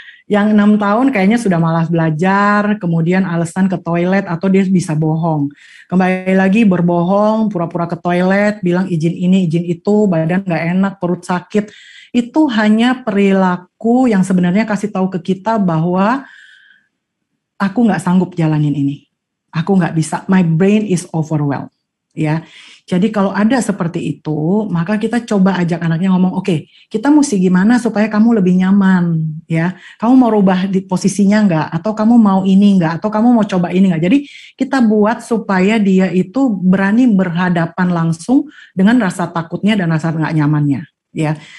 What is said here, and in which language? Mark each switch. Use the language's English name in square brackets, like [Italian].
[Indonesian] Yang 6 tahun kayaknya sudah malas belajar, kemudian alasan ke toilet atau dia bisa bohong. Kembali lagi berbohong, pura-pura ke toilet, bilang izin ini, izin itu, badan gak enak, perut sakit. Itu hanya perilaku yang sebenarnya kasih tahu ke kita bahwa aku gak sanggup jalanin ini. Aku gak bisa, [English] my brain is overwhelmed. [Indonesian] Ya, jadi kalau ada seperti itu, maka kita coba ajak anaknya ngomong, oke, kita mesti gimana supaya kamu lebih nyaman, ya. Kamu mau rubah di posisinya enggak? Atau kamu mau ini enggak? Atau kamu mau coba ini enggak? Jadi kita buat supaya dia itu berani berhadapan langsung dengan rasa takutnya dan rasa nggak nyamannya, ya.